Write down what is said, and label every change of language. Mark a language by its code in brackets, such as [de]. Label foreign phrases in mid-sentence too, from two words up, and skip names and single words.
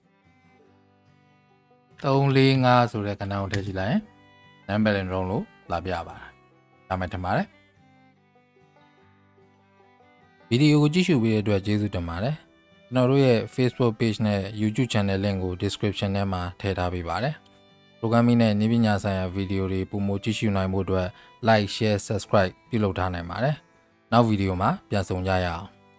[my] 345 ဆိုတဲ့ကဏ္ဍကိုထည့်ကြည့်လိုက်ရင် non-palindrome လို့လာပြပါတယ်ဒါမှထင်ပါတယ် ဗီဒီယိုကိုကြည့်ရှုပေးတဲ့အတွက်ကျေးဇူးတင်ပါတယ်ကျွန်တော်တို့ရဲ့ Facebook page နဲ့ YouTube channel link ကို description ထဲမှာထည့်ထားပေးပါတယ်programming နဲ့နည်းပညာဆိုင်ရာဗီဒီယိုတွေပုံမကြည့်ရှုနိုင်ဖို့အတွက် [en] like share subscribe [my] ပြုလုပ်ထားနိုင်ပါတယ်နောက်ဗီဒီယိုမှာပြန်ဆုံကြရအောင်